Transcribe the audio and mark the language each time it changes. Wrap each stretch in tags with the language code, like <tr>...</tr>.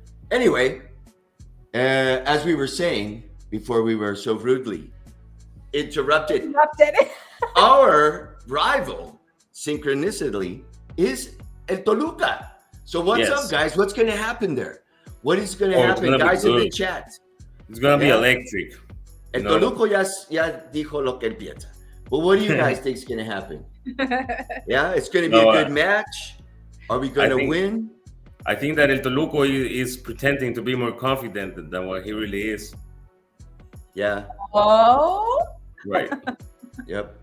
<en>Anyway, as we were saying before we were so rudely interrupted, our rival, synchronicity, is El Toluca. So what's up, guys? What's going to happen there? What is going to happen, guys, in the chat? It's gonna be electric.</en> <es>El Toluco ya dijo lo que él piensa.</es> <en>But what do you guys think is going to happen? Yeah, it's going to be a good match. Are we going to win? I think that El Toluco is pretending to be more confident than what he really is. Yeah. Oh. Right. Yep.</en>